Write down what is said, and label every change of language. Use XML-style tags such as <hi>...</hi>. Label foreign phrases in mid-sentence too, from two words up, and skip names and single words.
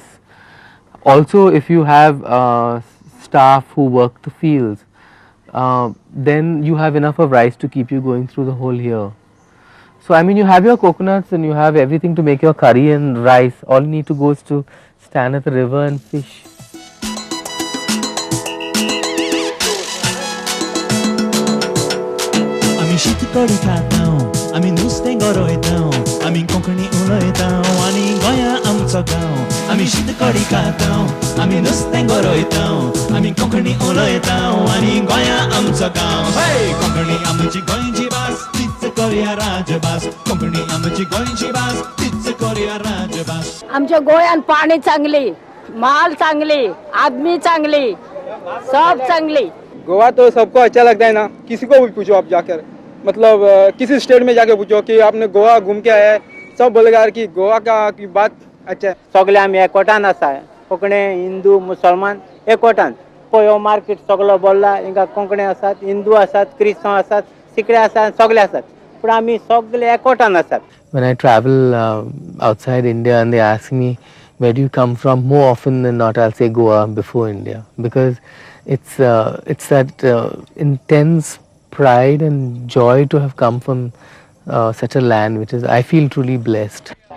<en>Also, if you have staff who work the fields, then you have enough of rice to keep you going through the whole year. So I mean, you have your coconuts and you have everything to make your curry and rice. All you need to go is to stand at the river and fish.</en> <kok>आमी शीतकडी खातां आमी नुस्तें गरयतां आमी कोंकणी उलयतां आनी गोंया आमचो गांव आमी शीतकडी खातां आमी नुस्तें गरयतां आमी कोंकणी उलयतां आनी गोंया आमचो गांव हे कोंकणी आमची गोंयची भास तीच करुया राजभास कोंकणी आमची गोंयची भास तीच करुया राजभास आमच्या गोंयान पाणी चांगली माल चांगली आदमी चांगली सब चांगली</kok> <hi>गोवा तो सबको अच्छा लगता है ना किसी को भी पूछो आप जाकर मतलब किसी स्टेट में जाके पूछो कि आपने गोवा घूम के आया है सब बोलेगा कि गोवा का की बात अच्छा है</hi> <kok>सगळे आमी एकवटान आसा कोंकणी हिंदू मुसलमान एकवटान पळय मार्केट सगळो बोल्ला हिंगा कोंकणी आसात हिंदू आसात क्रिस्तांव आसात सिकडे आसात सगळे आसात पूण आमी सगळे एकवटान आसात.</kok> <en>When I travel outside India and they ask me where do you come from, more often than not I'll say Goa before India, because it's that intense pride and joy to have come from such a land which is, I feel, truly blessed.</en>